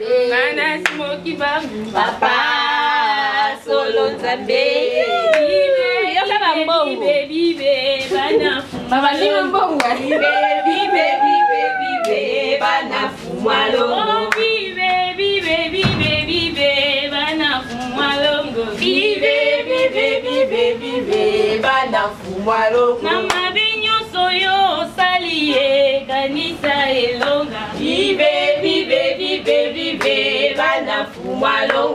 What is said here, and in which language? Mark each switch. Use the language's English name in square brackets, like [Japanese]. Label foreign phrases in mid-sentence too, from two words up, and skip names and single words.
[Lingala] Bana Smoky Bangu. Papa, solo Nzambe. Yoka ba mbongo. Mama, Mama, mbongo. [French] Vive, vive, vive, vive, [Lingala] bana fumwa longo. [French] Oh, vive, vive, vive, vive, [Lingala] bana fumwa longo. [French] Vive, vive, vive, vive, [Lingala] bana fumwa longo. Na mabe nyonso yo osali ye, kanisa elonga. [French] Vive, vive, vive, vive, [Lingala] bana fumwa longo.